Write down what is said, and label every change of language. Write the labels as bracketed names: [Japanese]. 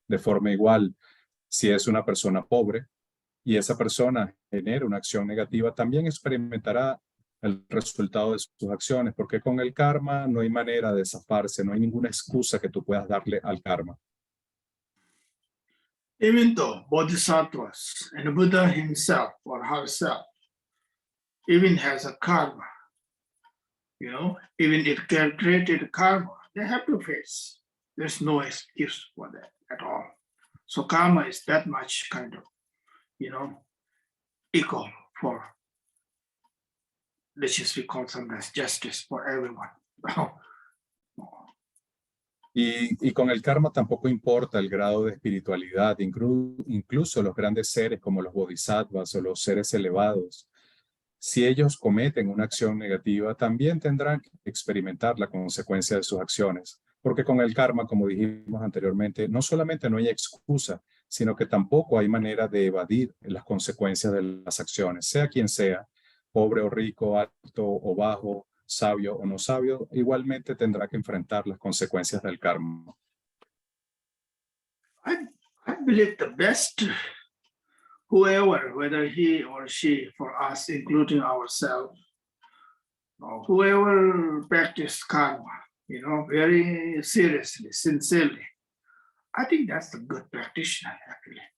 [Spanish] De forma igual, si es una persona pobre y esa persona genera una acción negativa, también experimentará el resultado de sus acciones, porque con el karma no hay manera de zafarse, no hay ninguna excusa que tú puedas darle al karma. [English] Even though bodhisattvas and Buddha himself or herself even has a karma, even it created karma, they have to face. There's no excuse for that at all. So karma is that much kind of, equal for, let's just we call sometimes justice for everyone. [Spanish] Y con el karma tampoco importa el grado de espiritualidad, incluso los grandes seres como los bodhisattvas o los seres elevados. Si ellos cometen una acción negativa, también tendrán que experimentar la consecuencia de sus acciones, porque con el karma, como dijimos anteriormente, no solamente no hay excusa, sino que tampoco hay manera de evadir las consecuencias de las acciones, sea quien sea, pobre o rico, alto o bajo, sabio o no sabio, igualmente tendrá que enfrentar las consecuencias del karma. [English] I believe the best whoever, whether he or she, for us, including ourselves, or whoever practice karma, very seriously, sincerely, I think that's a good practitioner, actually.